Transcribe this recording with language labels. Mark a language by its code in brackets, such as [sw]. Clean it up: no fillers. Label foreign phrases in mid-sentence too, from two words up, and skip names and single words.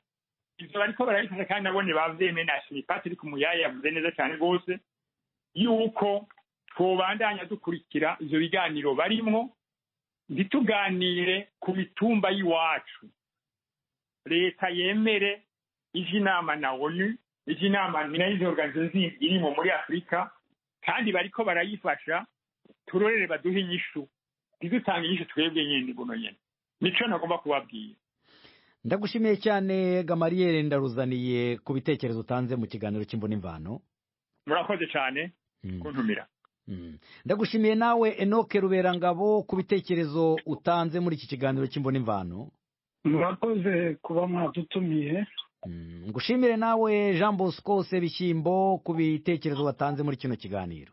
[rn] Ivyo bariko barabifasha kandi nabone bavyemeye Patrick Muyaya yavuze neza cyane rwose yuko twobandanya dukurikira ivyo biganiro barimwo ntituganire ku mitumba y'iwacu leta yemere inama na ONU inama n'izo organization irimo muri Afrika kandi bariko barayifasha turorere baduhe inyishu ntidutanga inyishu twebwe nyene buno nyene nico nagomba kubabwira. [rw] Ndagushimiye cyane Gamariere ndaruzaniye ku bitekerezo utanze mu kiganiro cy'Imvo n'Imvano. Murakoze cyane kuntumira. Ndagushimiye nawe Enoke Ruberangabo ku bitekerezo utanze muri iki kiganiro cy'Imvo n'Imvano. Murakoze kuba mwadutumiye. [rn] Ngushimire nawe Jean Bosco Sebishyimbo ku bitekerezo watanze muri kino kiganiro.